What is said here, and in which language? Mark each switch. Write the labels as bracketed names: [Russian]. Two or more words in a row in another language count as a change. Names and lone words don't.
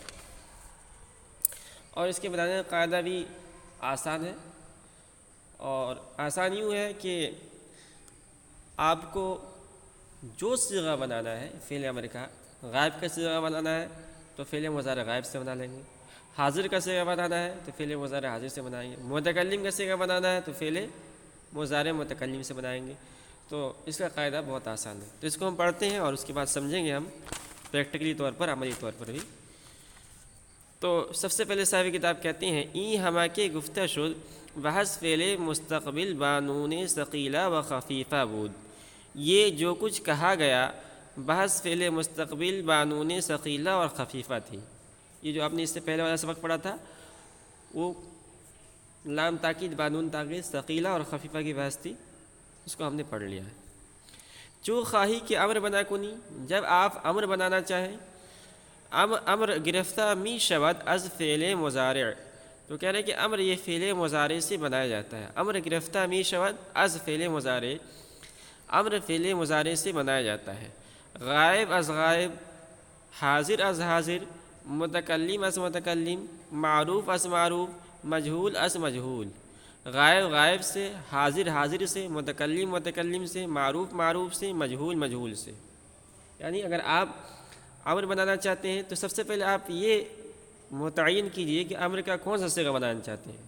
[Urdu] اور اس کے بنانے کا قاعدہ بھی آسان ہے، اور آسان یوں ہے کہ آپ کو جو صیغہ بنانا ہے فعل امر کا، غائب کا صیغہ بنانا ہے تو فعل مضارع غائب سے بنا لیں گے، حاضر کا صیغہ بنانا ہے تو فعل مضارع حاضر سے بنائیں گے، متکلم کا صیغہ بنانا ہے تو فعل مضارع متکلم سے بنائیں گے۔ تو اس کا قاعدہ بہت آسان ہے، تو اس کو ہم پڑھتے ہیں اور اس کے بعد سمجھیں گے ہم پریکٹیکلی طور پر، عملی طور پر بھی۔ تو سب سے پہلے صاحب کتاب کہتے ہیں [Persian] ای ہما کے گفتہ شد بحث فعل مستقبل بانون ثقیلہ و خفیفہ بود۔ [Urdu] یہ جو کچھ کہا گیا بحث فعل مستقبل بانون ثقیلہ اور خفیفہ تھی۔ یہ جو آپ نے اس سے پہلے والا سبق پڑھا تھا وہ لام تاکید بانون تاکید ثقیلہ اور خفیفہ کی بحث تھی، اس کو ہم نے پڑھ لیا ہے۔ [Persian] چو خواہی کہ امر بنا کنی، [Urdu] جب آپ امر بنانا چاہیں، [Persian] امر گرفتہ می شود از فعل مضارع، [Urdu] تو کہہ رہے ہیں کہ امر یہ فعل مضارع سے بنایا جاتا ہے۔ [Persian] امر گرفتہ می شود از فعل مضارع، [Urdu] امر فعل مضارع سے بنایا جاتا ہے۔ [Persian] غائب از غائب، حاضر از حاضر، متکلم از متکلم، معروف از معروف، مجہول از مجہول۔ [Urdu] غائب غائب سے، حاضر حاضر سے، متکلم متکلم سے، معروف معروف سے، مجہول مجہول سے۔ یعنی اگر آپ امر بنانا چاہتے ہیں تو سب سے پہلے آپ یہ متعین کیجئے کہ امر کا کون سا صیغہ بنانا چاہتے ہیں۔